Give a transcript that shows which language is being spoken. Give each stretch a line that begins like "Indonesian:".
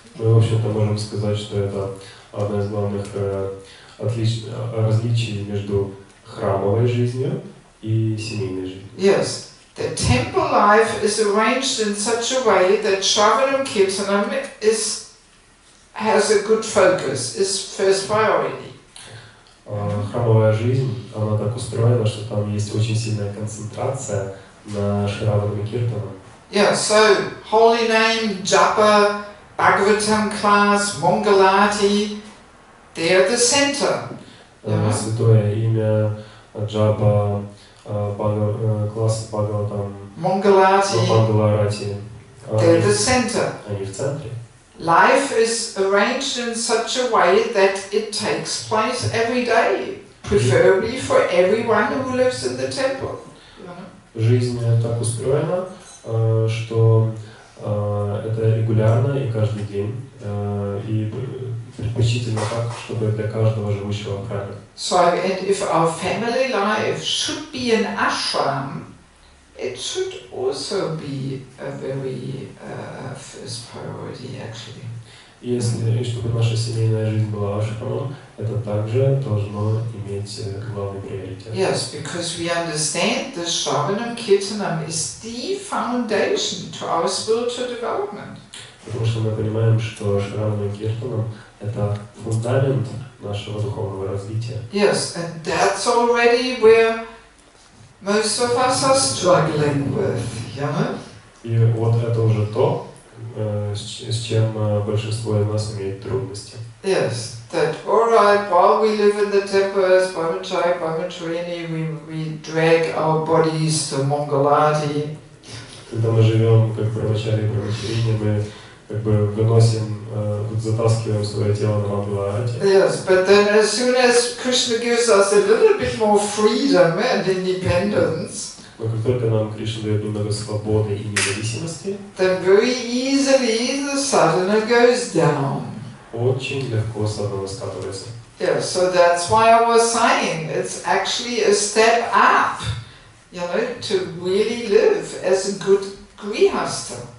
Russian: Мы, в общем-то, можем сказать, что это одно из главных различий между храмовой жизнью и семейной жизнью.
English: Yes, the temple life is arranged in such a way that Shravanam Kirtanam has a good focus, is first priority.
Russian: Храмовая жизнь, она так устроена, что там есть очень сильная концентрация на Шраванам и Киртанам.
English: Yeah, so holy name, japa, Bhagavatam class, Mangalati, they are the center.
Russian: Святое имя, джапа, класс Бхагаватам, Мангаларати,
English: they're the center.
Russian: Они в центре.
English: Life is arranged in such a way that it takes place every day, preferably for everyone who lives in the temple.
Russian: Жизнь так устроена, что это регулярно и каждый день, и предпочтительно так, чтобы для каждого живущего в храме.
English: So, and if our family life should be an ashram, it should also be a very first priority, actually.
Russian: Если, и чтобы наша семейная жизнь была ашрамом, это также должно иметь главный приоритет.
English: Yes, because we understand that Shravanam Kirtanam is the foundation to our spiritual development.
Russian: Потому что мы понимаем, что Шраванам Киртанам это фундамент нашего духовного развития.
English: Yes, and that's already where most of us are struggling with, you know?
Russian: И вот это уже то, с чем большинство из нас имеет трудности.
English: Yes, that alright, while we live in the temple as Brahmachari, Brahmacharini, we drag our bodies to Mangalati.
Russian: Когда мы живем как Брахмачари и Брахмачарини, мы как бы выносим, затаскиваем свое тело на Мангаларати.
English: Yes, but then as soon as Krishna gives us a little bit more freedom and independence,
Russian: Но как только нам Кришна дает немного свободы и независимости,
English: then very easily the sadhana goes down.
Russian: очень легко садхана скатывается.
English: Yeah, so that's why I was saying it's actually a step up, you know, to really live as a good grihastha.